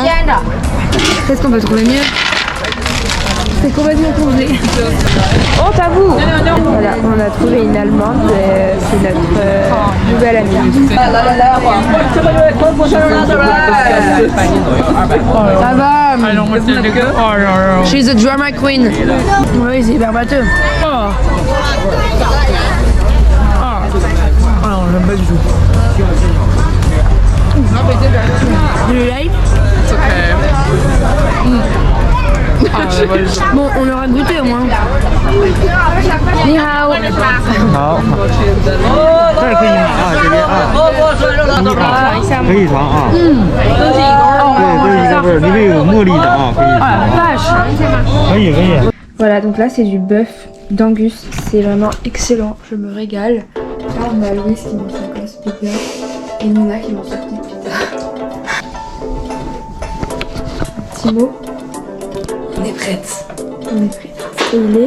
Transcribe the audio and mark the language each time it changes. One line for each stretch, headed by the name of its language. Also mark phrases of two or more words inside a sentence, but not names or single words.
French: Qu'est-ce qu'on peut trouver mieux? C'est complètement congelé. Oh, t'avoue! Voilà, on a trouvé une Allemande, c'est notre nouvelle amie. Ça va!
English: She's a drama queen.
French: Oui, c'est hyper batteux. Alors, j'aime pas du tout. Du like? Bon, on aura goûté au moins.
Chinese: 你好. 好，这儿可以买啊，这边啊，可以尝啊。对，都是一个味儿，里面有茉莉的啊，可以尝啊。可以可以。
French: Voilà, donc là c'est du bœuf d'Angus, c'est vraiment excellent, je me régale. Là on a Louise qui mange sa grosse pizza et Nina qui mange sa petite pizza. Un petit mot. On est prête. On est prêts. Et il est